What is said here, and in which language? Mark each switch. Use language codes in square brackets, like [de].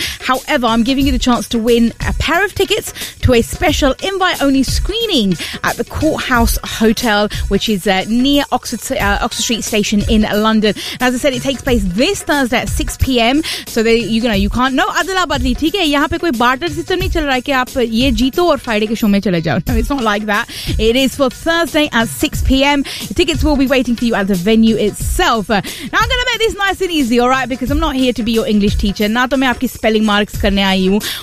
[en] However, I'm giving you the chance to win a pair of tickets to a special invite-only screening at the Courthouse Hotel, which is near Oxford Street Station in London. And as I said, it takes place this Thursday at 6 p.m. So you can't. No, Adila Badli, [hi] ठीक है? यहाँ पे कोई barter system नहीं चल रहा है कि आप ये जीतो और Friday के show में चले जाओ. [en] No, it's not like that. It is for Thursday at 6 p.m. Tickets will be waiting for you at the venue itself. Now I'm gonna make this nice and easy, all right? Because I'm not here to be your English teacher. [hi] ना तो मैं आपकी spelling marks करने आई हूँ.